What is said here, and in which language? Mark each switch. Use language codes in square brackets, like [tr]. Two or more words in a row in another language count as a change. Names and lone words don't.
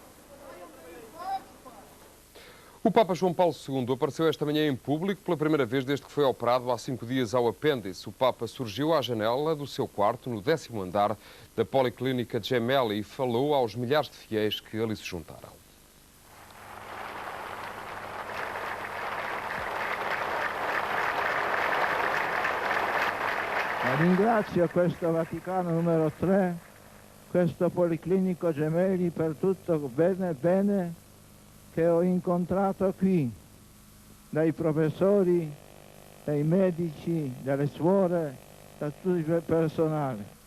[pt] O Papa João Paulo II apareceu esta manhã em público pela primeira vez desde que foi operado há 5 dias ao apêndice. O Papa surgiu à janela do seu quarto, no 10º andar da Policlínica Gemelli, e falou aos milhares de fiéis que ali se juntaram. [it] Ringrazio questo Vaticano numero 3, questo Policlinico Gemelli per tutto bene che ho incontrato qui, dai professori, dai medici, dalle suore, da tutto il personale.